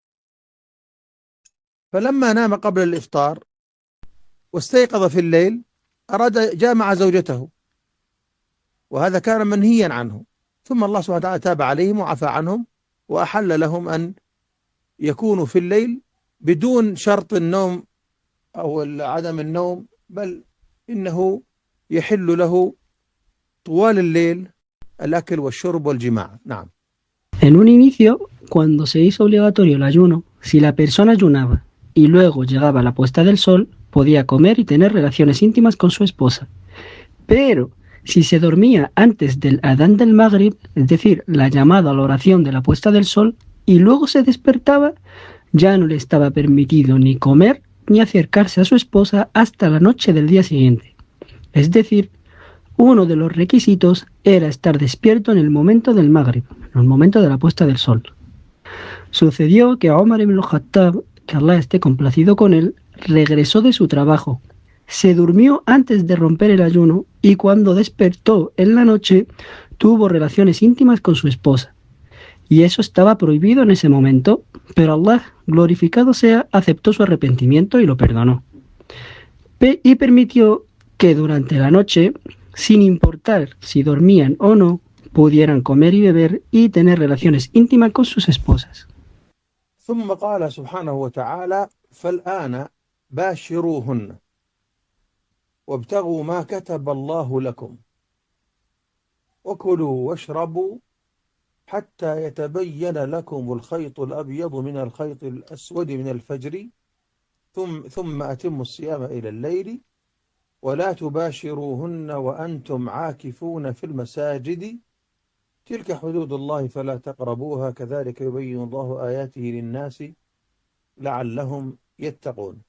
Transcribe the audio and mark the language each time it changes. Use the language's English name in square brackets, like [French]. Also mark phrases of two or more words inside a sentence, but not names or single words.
[Arabic] فلما نام قبل الإفطار واستيقظ في الليل أراد جامع زوجته، وهذا كان منهيا عنه، ثم الله سبحانه وتعالى تاب عليهم وعفى عنهم وأحل لهم أن يكونوا في الليل بدون شرط النوم أو عدم النوم، بل إنه يحل له طوال الليل الأكل والشرب والجماع. نعم. [Spanish] En un inicio, cuando se hizo obligatorio el ayuno, si la persona ayunaba y luego llegaba la puesta del sol, podía comer y tener relaciones íntimas con su esposa. Pero si se dormía antes del adán del Maghrib, es decir, la llamada a la oración de la puesta del sol, y luego se despertaba, ya no le estaba permitido ni comer ni acercarse a su esposa hasta la noche del día siguiente. Es decir, uno de los requisitos era estar despierto en el momento del Maghrib, en el momento de la puesta del sol. Sucedió que Omar ibn al-Khattab, que Allah esté complacido con él, regresó de su trabajo, se durmió antes de romper el ayuno y cuando despertó en la noche tuvo relaciones íntimas con su esposa. Y eso estaba prohibido en ese momento, pero Allah, glorificado sea, aceptó su arrepentimiento y lo perdonó. Y permitió que durante la noche, sin importar si dormían o no, pudieran comer y beber y tener relaciones íntimas con sus esposas. [Arabic] ثم قال سبحانه وتعالى: فالآن باشروهن وابتغوا ما كتب الله لكم وكلوا واشربوا حتى يتبين لكم الخيط الأبيض من الخيط الأسود من الفجر ثم أتموا الصيام إلى الليل ولا تباشروهن وأنتم عاكفون في المساجد تلك حدود الله فلا تقربوها كذلك يبين الله آياته للناس لعلهم يتقون.